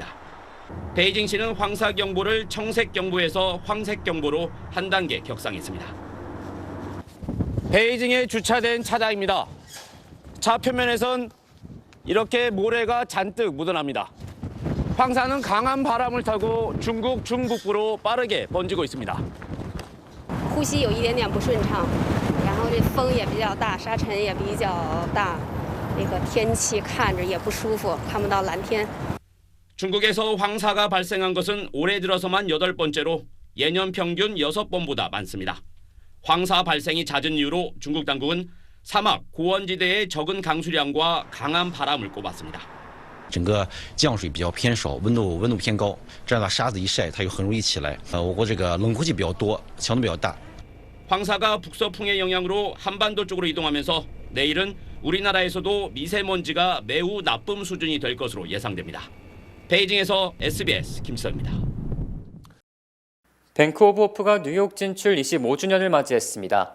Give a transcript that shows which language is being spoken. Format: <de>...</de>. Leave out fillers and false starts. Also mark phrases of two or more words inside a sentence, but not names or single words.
<ko>베이징시는 황사경보를 청색경보에서 황색경보로 한 단계 격상했습니다. 베이징에 주차된 차량입니다. 차 표면에선 이렇게 모래가 잔뜩 묻어납니다. 황사는 강한 바람을 타고 중국 중북부로 빠르게 번지고 있습니다.</ko> <zh>呼吸有一点点不顺畅，然后这风也比较大，沙尘也比较大，那个天气看着也不舒服，看不到蓝天。</zh> <ko>중국에서 황사가 발생한 것은 올해 들어서만 8번째로 예년 평균 6번보다 많습니다. 황사 발생이 잦은 이유로 중국 당국은 사막, 고원지대의 적은 강수량과 강한 바람을 꼽았습니다.</ko> <zh>整个降水比较偏少，温度偏高，这样的沙子一晒，它就很容易起来。我国这个冷空气比较多，强度比较大。</zh> <ko>황사가 북서풍의 영향으로 한반도 쪽으로 이동하면서 내일은 우리나라에서도 미세먼지가 매우 나쁨 수준이 될 것으로 예상됩니다. 베이징에서 SBS 김수입니다. 뱅크 오브 호프가 뉴욕 진출 25주년을 맞이했습니다.</ko>